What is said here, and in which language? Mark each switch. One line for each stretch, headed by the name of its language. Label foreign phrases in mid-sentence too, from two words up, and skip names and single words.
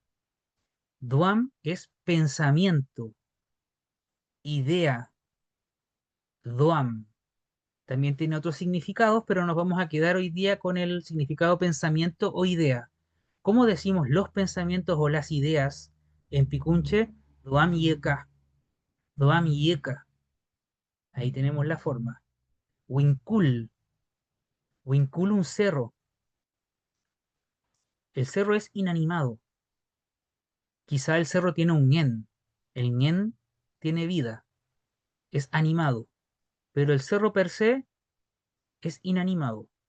Spanish: Doam es pensamiento, idea. Doam. También tiene otros significados, pero nos vamos a quedar hoy día con el significado pensamiento o idea. ¿Cómo decimos los pensamientos o las ideas en Picunche?
Mapuche: Doam yeka. Doam yeka.
Spanish: Ahí tenemos la forma. Winkul. Winkul, un cerro. El cerro es inanimado. Quizá el cerro tiene un ñen. El ñen tiene vida, es animado, pero el cerro per se es inanimado.